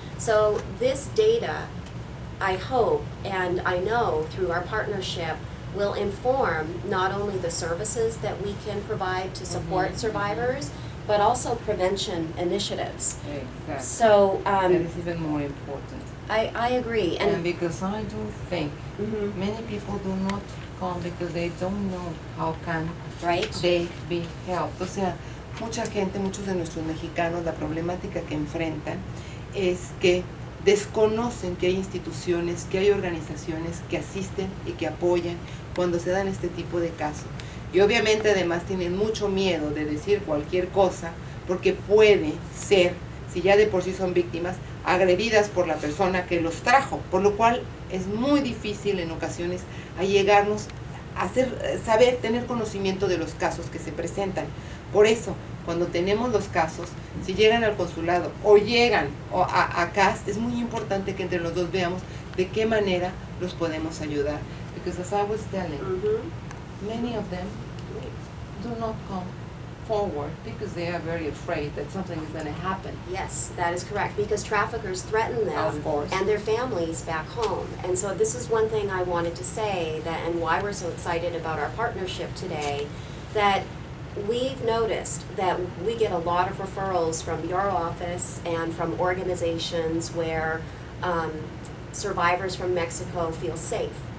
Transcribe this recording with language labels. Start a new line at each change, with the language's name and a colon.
English: So this data, I hope and I know through our partnership, will inform not only the services that we can provide to support survivors, but also prevention initiatives. Exactly. So That is even more important. I agree. And because I do think Mhm. many people do not come because they don't know how can Right? they be helped.
Spanish: O sea, mucha gente, muchos de nuestros mexicanos, la problemática que enfrentan es que desconocen que hay instituciones, que hay organizaciones que asisten y que apoyan cuando se dan este tipo de casos. Y obviamente además tienen mucho miedo de decir cualquier cosa porque puede ser, si ya de por sí son víctimas, agredidas por la persona que los trajo, por lo cual es muy difícil en ocasiones allegarnos a saber, tener conocimiento de los casos que se presentan. Por eso, cuando tenemos los casos, si llegan al consulado o llegan a CAST, es muy importante que entre los dos veamos de qué manera los podemos ayudar.
English: Because as I was telling, many of them do not come forward because they are very afraid that something is going to happen. Yes, that is correct, because traffickers threaten them Of course. and their families back home. And so this is one thing I wanted to say, that, and why we're so excited about our partnership today, that we've noticed that we get a lot of referrals from your office and from organizations where survivors from Mexico feel safe.